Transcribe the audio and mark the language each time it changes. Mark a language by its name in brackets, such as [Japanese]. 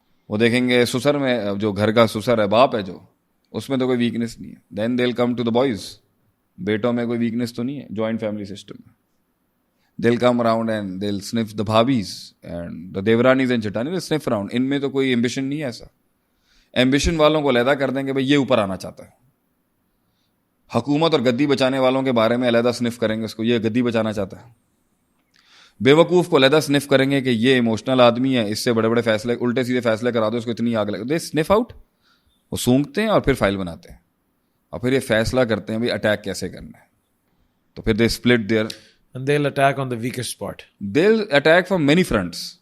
[Urdu] وہ دیکھیں گے سسر میں, جو گھر کا سسر ہے, باپ ہے جو, اس میں تو کوئی ویکنیس نہیں ہے. [English] then they will come to the boys, [Urdu] بیٹوں میں کوئی ویکنیس تو نہیں ہے جوائنٹ فیملی سسٹم میں. [English] they'll come around and they'll sniff the bhabis and the devranis and chitani, they'll sniff around. [Urdu] ان میں تو کوئی ایمبیشن نہیں ہے ایسا. ایمبیشن والوں کو علیحدہ کر دیں کہ بھائی یہ اوپر آنا چاہتا ہے. حکومت اور گدی بچانے والوں کے بارے میں علیحدہ سنف کریں گے اس کو, یہ گدی بچانا چاہتا ہے. بیوقوف کو علیحدہ سنف کریں گے کہ یہ ایموشنل آدمی ہے, اس سے بڑے بڑے فیصلے, الٹے سیدھے فیصلے کرا دو, اس کو اتنی آگ لگے, [English] they sniff out, [Urdu] وہ سونگتے ہیں اور پھر فائل بناتے ہیں اور پھر یہ فیصلہ کرتے ہیں بھائی اٹیک کیسے کرنا ہے. تو پھر [English] They split there and they'll attack on the weakest spot. they'll attack from many fronts.